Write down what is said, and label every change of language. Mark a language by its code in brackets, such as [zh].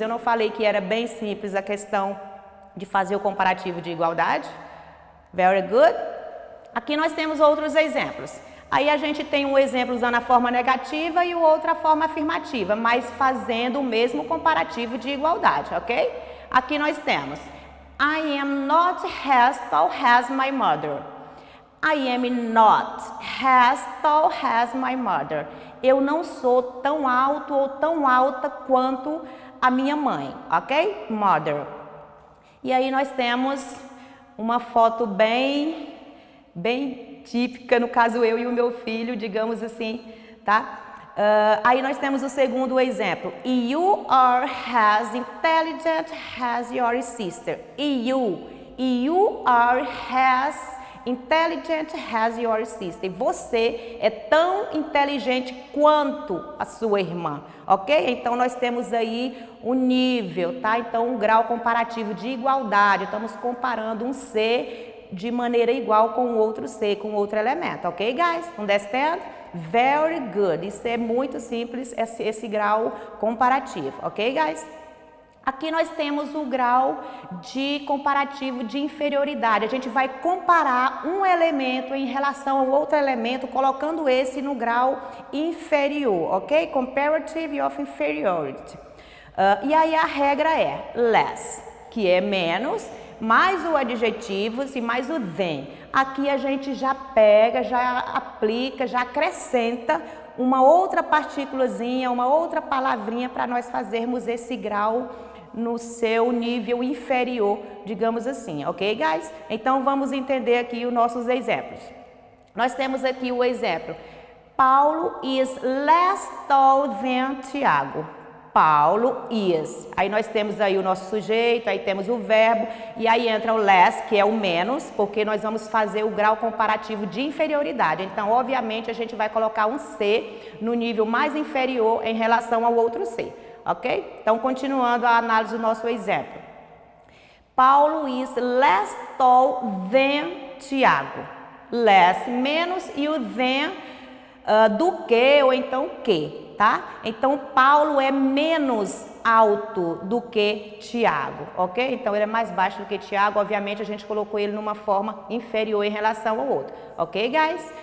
[pt] Eu não falei que era bem simples a questão de fazer o comparativo de igualdade? [en] Very good. [pt] Aqui nós temos outros exemplos. Aí a gente tem um exemplo usando a forma negativa e o outro a forma afirmativa, mas fazendo o mesmo comparativo de igualdade, ok? Aqui nós temos [en] I am not as tall as my mother. I am not as tall as my mother. [pt] Eu não sou tão alto ou tão alta quanto a minha mãe, ok? Mother. E aí nós temos uma foto bem bem típica, no caso eu e o meu filho, digamos assim, tá? Aí nós temos o segundo exemplo. [en] You are as intelligent as your sister. You are as intelligent as your sister. [pt] Você é tão inteligente quanto a sua irmã, ok? Então nós temos aí um nível, tá? Então um grau comparativo de igualdade. Estamos comparando um ser de maneira igual com outro ser, com outro elemento, ok, guys? [en] Understand? Very good. [pt] Isso é muito simples, esse grau comparativo, ok, guys? Aqui nós temos o grau de comparativo de inferioridade. A gente vai comparar um elemento em relação ao outro elemento, colocando esse no grau inferior, ok? [en] Comparative of inferiority. [pt] E aí a regra é less, que é menos, mais o adjetivo e mais o than. Aqui a gente já pega, já aplica, já acrescenta uma outra partículazinha, uma outra palavrinha para nós fazermos esse grau no seu nível inferior, digamos assim, ok, guys? Então vamos entender aqui os nossos exemplos. Nós temos aqui o exemplo: [en] Paulo is less tall than Tiago. Paulo is. [pt] Aí nós temos aí o nosso sujeito, aí temos o verbo, e aí entra o less, que é o menos, porque nós vamos fazer o grau comparativo de inferioridade. Então, obviamente, a gente vai colocar um C no nível mais inferior em relação ao outro C. Ok? Então, continuando a análise do nosso exemplo. [en] Paulo is less tall than Tiago. [pt] Less, menos, e o than do que ou então que, tá? Então, Paulo é menos alto do que Tiago, ok? Então, ele é mais baixo do que Tiago. Obviamente, a gente colocou ele numa forma inferior em relação ao outro. Ok, guys?